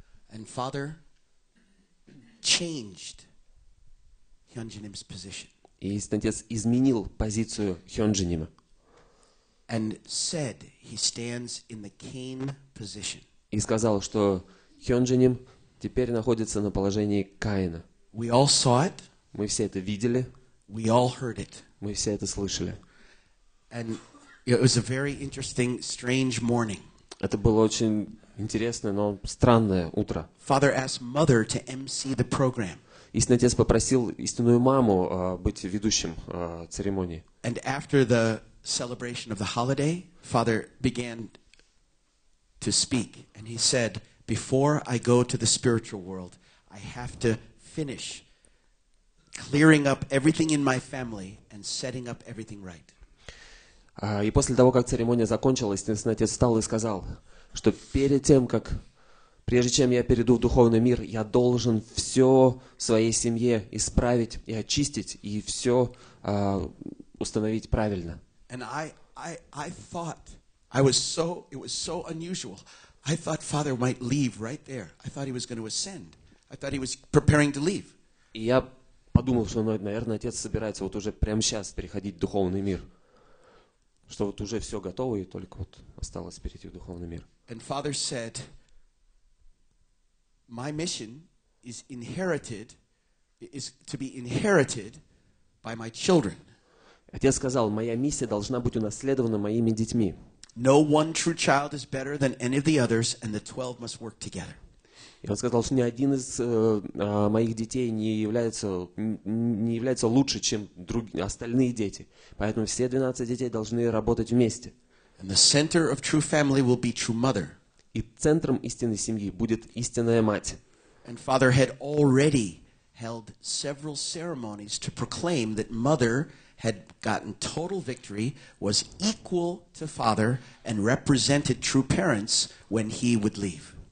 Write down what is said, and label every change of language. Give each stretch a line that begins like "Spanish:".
English: And Father changed Hyunjinim's position.
Russian: И истинный отец изменил позицию Хёнджинима.
English: And said he stands in the Cain position.
Russian: И сказал, что Хёнджиним теперь находится на положении Каина.
English: We all saw it.
Russian: Мы все это видели.
English: We all heard it.
Russian: Мы все это слышали.
English: And it was a very interesting, strange morning.
Russian: Это было очень интересное, но странное утро.
English: Father asked Mother to MC the program.
Russian: Истинный отец попросил истинную маму быть ведущим церемонии.
English: And after the celebration of the holiday, Father began to speak. And he said, before I go to the spiritual world, I have to finish clearing up everything in my family and setting up everything right.
Russian: И после того, как церемония закончилась, истинный отец встал и сказал, что перед тем, прежде чем я перейду в духовный мир, я должен все в своей семье исправить и очистить, и все установить правильно.
English: And I thought, it was so unusual. I thought Father might leave right there. I thought he was going to ascend. I thought he was preparing to leave.
Russian: И я подумал, что, наверное, отец собирается вот уже прямо сейчас переходить в духовный мир. Что вот уже все готово, и только вот осталось перейти в духовный мир.
English: And Father said, my mission is inherited is to be inherited by my children.
Russian: Отец сказал, моя миссия должна быть унаследована моими детьми.
English: No one true child is better than any of the others, and the 12 must work together.
Russian: И он сказал, что ни один из моих детей не является лучше, чем остальные дети. Поэтому все 12 детей должны работать вместе.
English: And the center of true family will be true mother.
Russian: И центром истинной семьи будет истинная мать.
English: And Father had already held several ceremonies to proclaim that mother had gotten total victory, was equal to father, and represented true parents when he would leave.